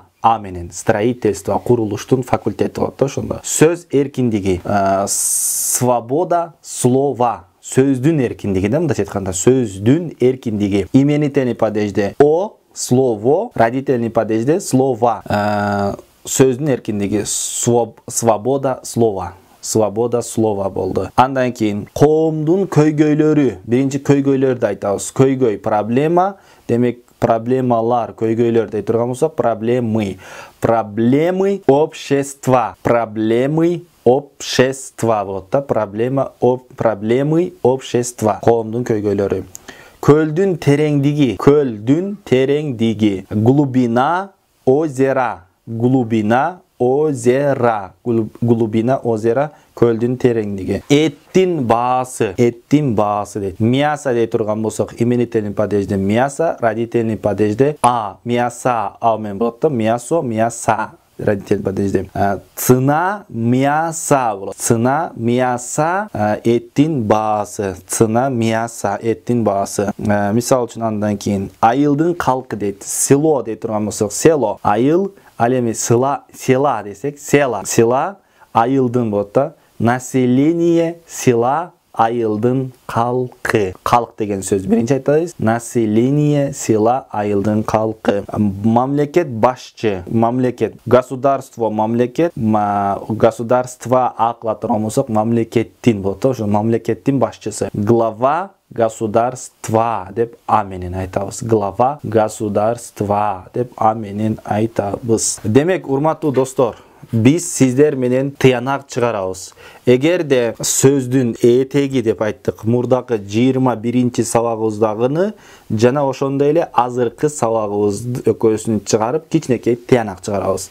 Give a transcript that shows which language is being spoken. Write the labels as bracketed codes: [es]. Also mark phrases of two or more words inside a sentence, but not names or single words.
[ky] Менен строительство, курулуштун факультети болот да ошондо. Сөз эркиндиги, [ru] свобода слова. [ky] Сөздүн эркиндиги да, мындайча айтканда, сөздүн эркиндиги. [ru] Именительный падежде слово, родительный падежде слова. [ky] Сөздүн эркиндиги, [ru] свобода слова. Свобода слова болду. [ky] Андан кийин коомдун көйгөйлөрү. Биринчи көйгөйлөрдү айтабыз. Көйгөй проблема, демек проблемалар, көйгөйлөр дей турган болсок, [ru] проблемы. Проблемы общества. Проблемы общества [ky] болот да. [ru] Проблемы общества. [ky] Коомдун көйгөйлөрү. Көлдүн тереңдиги. Көлдүн тереңдиги. [ru] Глубина озера. Глубина озера. Глубина озера. [ky] Көлдүн тереңдиги. Эттин баасы. Эттин баасы дейт. Мясо дей турган болсок, [ru] именительный падежде мясо, родительный падежде мясо [ky] менен болот да. [ru] Мясо, мяса. Родительный падежде. Цена мяса болот. Цена мяса, [ky] эттин баасы. [ru] Цена мяса, [ky] эттин баасы. Мисал үчүн андан кийин айылдын калкы дейт. Село дей турган болсок, село. Айыл, ал эми села десек, села айылдын болот да. [ru] Население села [ky] айылдын калкы. Калк деген сөз биринчи айтабыз. [ru] Население села [ky] айылдын калкы. Мамлекет башчы. Мамлекет. Государство мамлекет. Государство акыла турган болсок, мамлекеттин болот. Ошо мамлекеттин башчысы. [ru] Глава государства [ky] деп менен айтабыз. [ru] Глава государства [ky] деп менен айтабыз. Демек, урматтуу достор, биз сиздер менен тыянак чыгарабыз. Эгерде сөздүн этеги деп айттык, мурдакы 21-ci сабагыбыздагыны жана ошондой эле азыркы сабагыбыз экөөсүн чыгарып, кичинекей тыянак чыгарабыз.